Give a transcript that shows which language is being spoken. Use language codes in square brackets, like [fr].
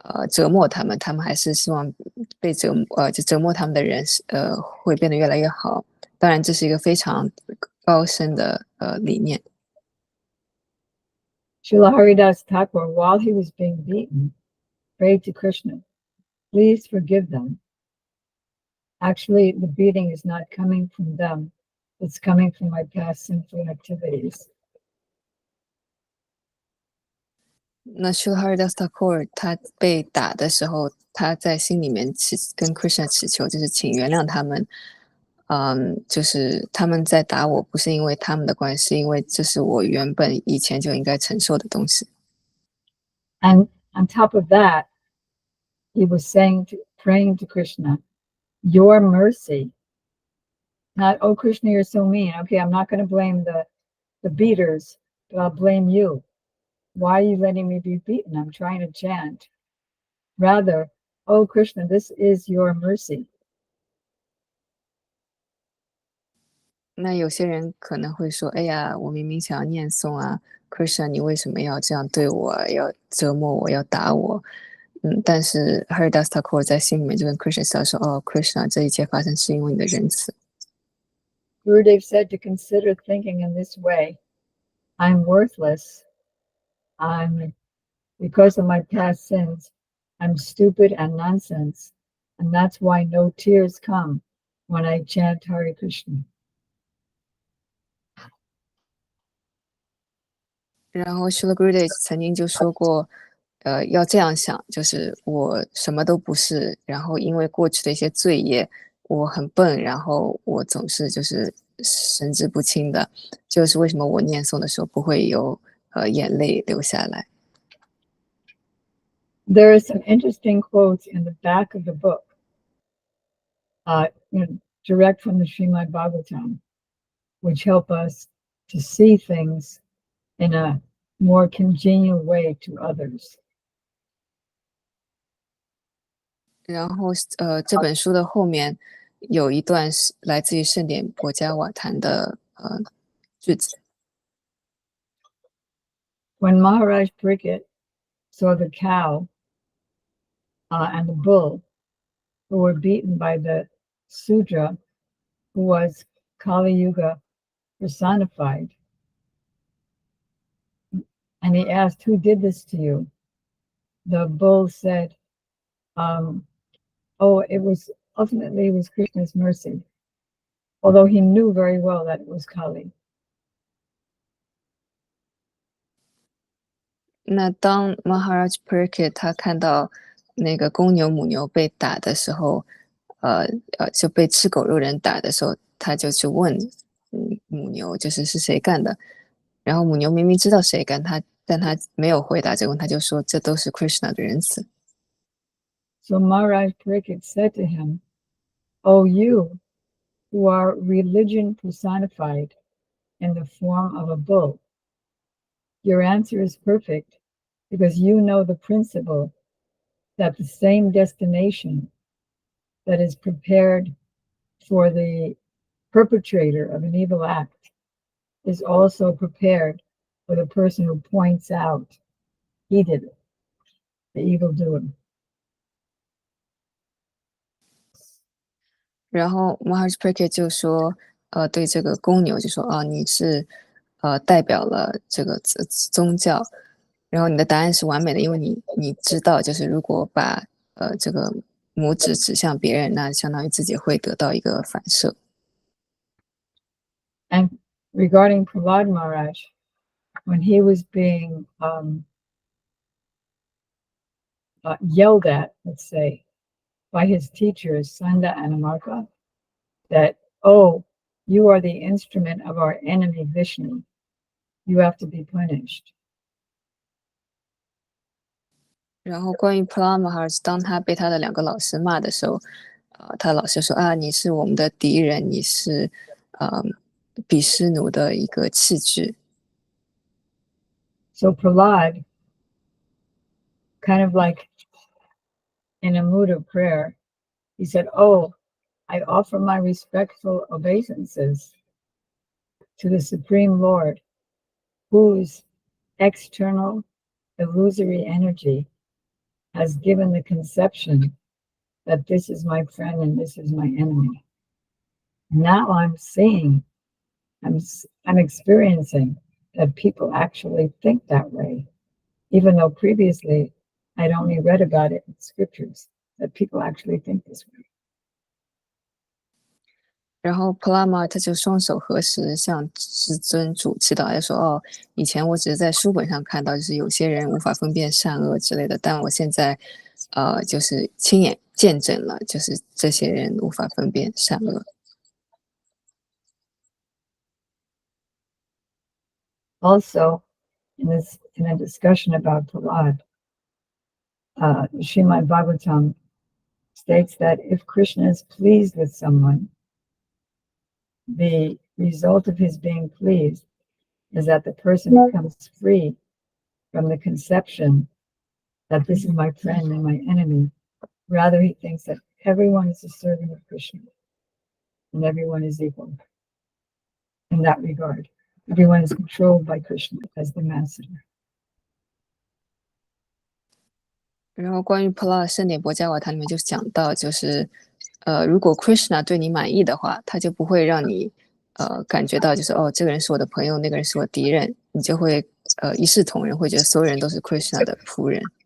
[zh] 折磨他们，他们还是希望被就折磨他们的人会变得越来越好。当然，这是一个非常高深的理念。 [en] Srila Haridas Thakur, while he was being beaten, prayed to Krishna, please forgive them. Actually, the beating is not coming from them. It's coming from my past sinful activities. [zh] 那 Shuhara Thakur 他被打的时候，他在心里面跟 Krishna 祈求，就是请原谅他们。就是他们在打我，不是因为他们的关系，是因为这是我原本以前就应该承受的东西。 [en] And on top of that, he was praying to Krishna, your mercy. Not, oh, Krishna, you're so mean. Okay, I'm not going to blame the beaters, but I'll blame you. Why are you letting me be beaten? I'm trying to chant. Rather, oh, Krishna, this is your mercy. [zh] 那有些人可能会说：“哎呀，我明明想要念诵啊，Krishna，你为什么要这样对我，要折磨我，要打我？” 但是 Haridas Thakur 在心里面就跟 Krishna 说：“哦，Krishna，这一切发生是因为你的仁慈。” [en] Gurudev said to consider thinking in this way, I'm worthless. Because of my past sins, I'm stupid and nonsense. And that's why no tears come when I chant Hare Krishna. [zh] 然后 Srila Gurudev 曾经就说过，要这样想，就是我什么都不是，然后因为过去的一些罪业，我很笨，然后我总是就是神志不清的，就是为什么我念诵的时候不会有眼泪流下来。 [en] There are some interesting quotes in the back of the book, direct from the Srimad Bhagavatam, which help us to see things in a more congenial way to others. [zh] 然后这本书的后面有一段是来自于圣典博加瓦坛的句子。 [en] When Maharaj Pariksit saw the cow and the bull who were beaten by the Sudra, who was Kali Yuga personified, and he asked, who did this to you? The bull said, oh, it was Krishna's mercy, although he knew very well that it was Kali. [zh] 那当 Maharaj Pariksit 他看到那个公牛母牛被打的时候，就被吃狗肉人打的时候，他就去问母牛，是谁干的。然后母牛明明知道谁干，但他没有回答这个问题，他就说这都是 Krishna 的仁慈。 [en] So Maharaj Pariksit said to him, oh, you who are religion personified in the form of a bull, your answer is perfect because you know the principle that the same destination that is prepared for the perpetrator of an evil act is also prepared for the person who points out he did it, the evildoer. [zh] 然后 Maharaj Pariksit 就说，对这个公牛就说，啊，你是代表了这个宗教，然后你的答案是完美的，因为你知道，就是如果把这个拇指指向别人，那相当于自己会得到一个反射。 [en] And regarding Prahlad Maharaj, when he was being yelled at, let's say, by his teachers, Sanda and Amarka, that, oh, you are the instrument of our enemy Vishnu. You have to be punished. [zh] 然后关于 Prahlad Maharaj，当他被他的两个老师骂的时候，他的老师说啊，你是我们的敌人，你是毗湿奴的一个器具。 [en] So Prahlad, kind of like in a mood of prayer, he said, oh, I offer my respectful obeisances to the Supreme Lord, whose external illusory energy has given the conception that this is my friend and this is my enemy. Now I'm seeing, I'm experiencing that people actually think that way, even though previously I'd only read about it in scriptures, that people actually think this way. [zh] 然后普拉玛他就双手合十，向至尊主祈祷，他说：“哦，以前我只是在书本上看到，就是有些人无法分辨善恶之类的，但我现在，就是亲眼见证了，就是这些人无法分辨善恶。” [en] Also, in a discussion about Prahlad, Srimad Bhagavatam states that if Krishna is pleased with someone, the result of his being pleased is that the person becomes free from the conception that this is my friend and my enemy. Rather, he thinks that everyone is a servant of Krishna and everyone is equal in that regard. Everyone is controlled by Krishna as the master. [zh] 然后关于普拉圣典博伽瓦，它里面就讲到，就是如果 Krishna 对你满意的话，他就不会让你感觉到就是哦，这个人是我的朋友，那个人是我敌人，你就会一视同仁，会觉得所有人都是 Krishna 的仆人。